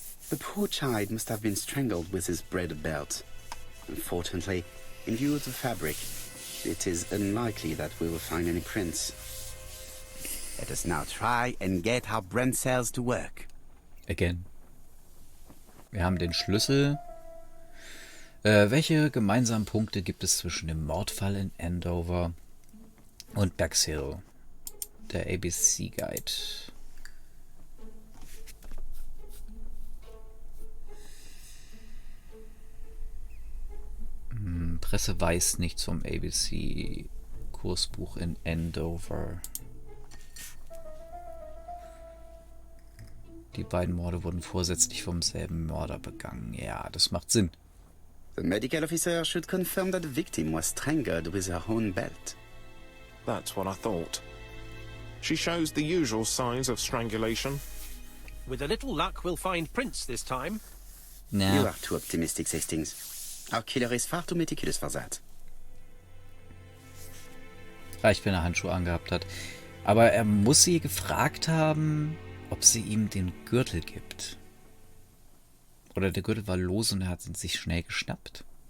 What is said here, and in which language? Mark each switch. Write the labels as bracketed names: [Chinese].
[English] The poor child must have been strangled with his braided belt. Unfortunately, in view of the fabric, it is unlikely that we will find any prints. Let us now try and get our brain cells to work. Again. [German] Wir haben den Schlüssel. Welche gemeinsamen Punkte gibt es zwischen dem Mordfall in Andover und Bexhill? Der ABC Guide. Presse weiß nichts vom ABC-Kursbuch in Andover. Die beiden Morde wurden vorsätzlich vom selben Mörder begangen. Ja, das macht Sinn. [English] The medical officer should confirm that the victim was strangled with her own belt. That's what I thought. She shows the usual signs of strangulation. With a little luck, we'll find prints this time. Na. You are too optimistic, Hastings. Our killer is far too meticulous for that. [German] Reicht, wenn er Handschuhe angehabt hat. Aber er muss sie gefragt haben, ob sie ihm den Gürtel gibt. Oder der Gürtel war los und er hat ihn sich schnell geschnappt.